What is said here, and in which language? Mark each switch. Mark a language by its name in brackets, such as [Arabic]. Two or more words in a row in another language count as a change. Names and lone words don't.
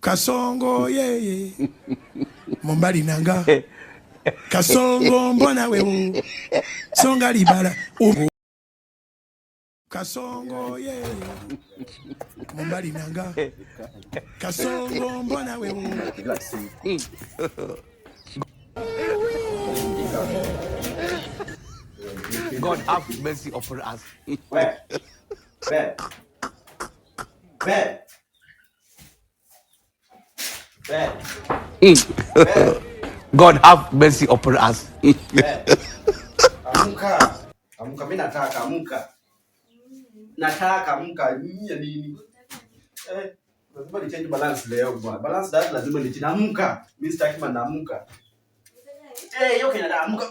[Lingala] Kasongo ye Mombali nanga Kasongo mbona wewe Songa libala Kasongo ye Mombali nanga Kasongo mbona wewe [English] God have mercy upon us. God have mercy upon us. [Swahili] Amka. Amka, mimi nataka amka. Nataka amka nini? Lazima ni [English] change balance [Swahili] leo bwana. [English] Balance diet [Swahili] lazima ni amka. Mimi sitaki manamka. Yoke na amka.